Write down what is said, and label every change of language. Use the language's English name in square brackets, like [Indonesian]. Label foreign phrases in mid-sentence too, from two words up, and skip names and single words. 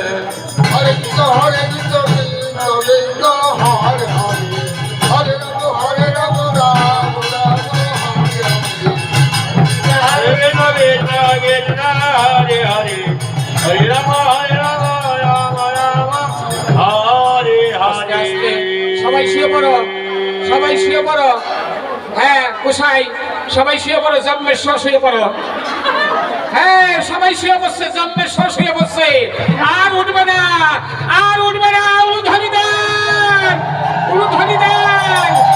[Sanskrit] হরে কৃষ্ণ কৃষ্ণ কৃষ্ণ হরে হরে হরে রাম রাম রাম হরে হরে হরে হরে হরে হরে হরে রাম রাম রাম হরে [Bangla] আস্তে আস্তে [Sanskrit] হরে [Bangla] সবাই শুয়ে পড়ো, সবাই শুয়ে পড়ো। হ্যাঁ কোসাই সবাই শুয়ে পড়ো, জম্মেশ্বর শুয়ে পড়ো। হ্যাঁ সবাই শুয়ে বসছে, জম্মেশ্বর শুয়ে বসছে। আর উঠবে না, আর উঠবে না। উলুধ্বনি দেন, উলুধ্বনি দেন।